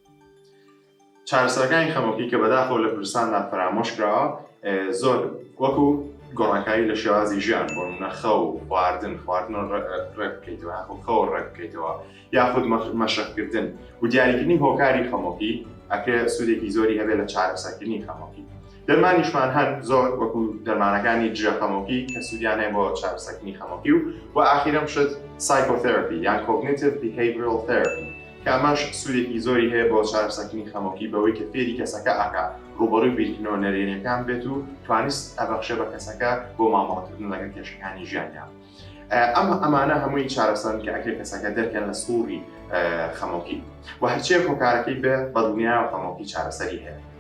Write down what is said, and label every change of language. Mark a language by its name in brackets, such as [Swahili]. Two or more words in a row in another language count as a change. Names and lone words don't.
[Central Kurdish] چارەسەرەکانی خەمۆکی کە بەداخەوە لە کوردستاندا فرامۆش کراوە زۆر وەکو گۆڕانکاری لە شێوازی ژیان بۆ نمونە خەو خواردن ڕێک بکەیتەوە خەو ڕێک بکەیتەوە یاخود مەشقکردن و دیاریکردنی هۆکاری خەمۆکی ئەکرێ سوودێکی زۆری هەبێت لە چارەسەرکردنی خەمۆکی. دەرمانیشمان هەن زۆر وەکو دەرمانەکانی جێ خەمۆکی کە سوودیان هەیە بۆ چارەسەرکردنی خەمۆکی و ئاخیرەم شت psychotherapy یان [English] cognitive behavioral therapy [Central Kurdish] کە ئەمەش سوودێکی زۆری هەیە بۆ چارەسەرکردنی خەمۆکی بەوەی کە فێری کەسەکە ئاکا ڕوبەڕووی بیرکردنەوە نەرێنیەکان بێت و توانست ئەبەخشێ بە کەسەکە بۆ مامەڵەکردن لەگەڵ کێشەکانی ژیانیان. ئەمانە هەمووی چارەسەرن کە ئەکرێ کەسەکە دەرکەن لە سووری خەمۆکی و هەرچیەک هۆکارەکەی بێ بە دڵنیا و خەمۆکی چارەسەری هەیە.